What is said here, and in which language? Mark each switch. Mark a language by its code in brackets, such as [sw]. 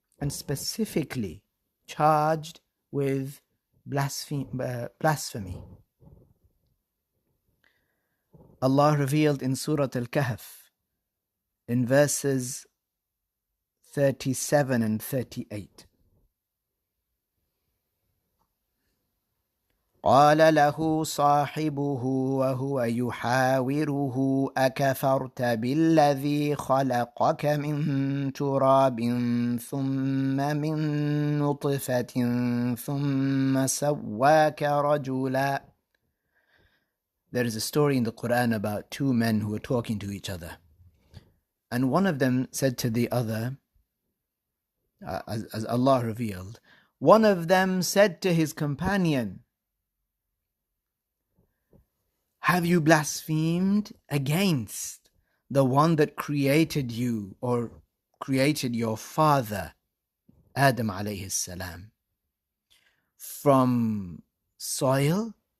[en] and specifically charged with blasphemy. Allah revealed in Surah Al-Kahf in verses 37 and 38. [ar] قال له صاحبه وهو يحاوره أكفرت بالذي خلقك من تراب ثم من نطفة ثم سواك رجلا. [en] There is a story in the Quran about two men who were talking to each other. And one of them said to the other, as Allah revealed, one of them said to his companion, have you blasphemed against the one that created you or created your father, Adam alayhi salam, from soil?